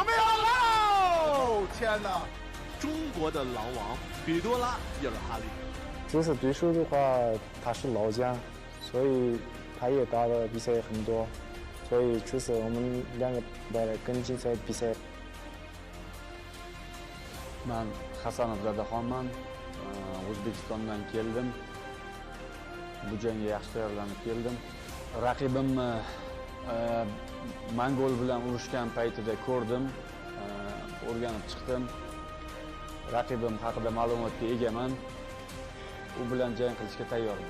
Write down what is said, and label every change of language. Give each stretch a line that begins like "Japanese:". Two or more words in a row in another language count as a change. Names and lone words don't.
Chinese: 有没有？哦，天哪！中国的狼王比多拉叶尔哈利，这次对手的话，他是老将，所以他也打的比赛很多，所以这次我们两个带来更精彩的比赛。
Uzbek: Man Hasanov Dadahonman, O'zbekistondan keldim. Bu jangga yaxshi tayyorlanib keldim. Raqibim Mongol bilan urushgan paytida ko'rdim, o'rganib chiqdim. Raqibim haqida ma'lumotga egaman. U bilan jang qilishga tayyorman.